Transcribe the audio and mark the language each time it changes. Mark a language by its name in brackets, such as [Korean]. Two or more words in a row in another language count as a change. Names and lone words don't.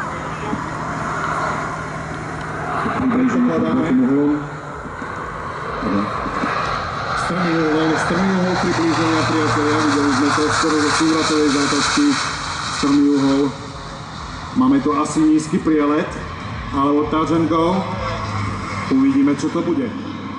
[Slovak] Približujeme trochu uhlom. Strmý uhol priblíženia, priatelia, videli sme to skoro zo súvratovej zátačky, strmý uhol. Máme tu asi nízky prielet, alebo [English] touch and go. [Slovak] Uvidíme, čo to bude.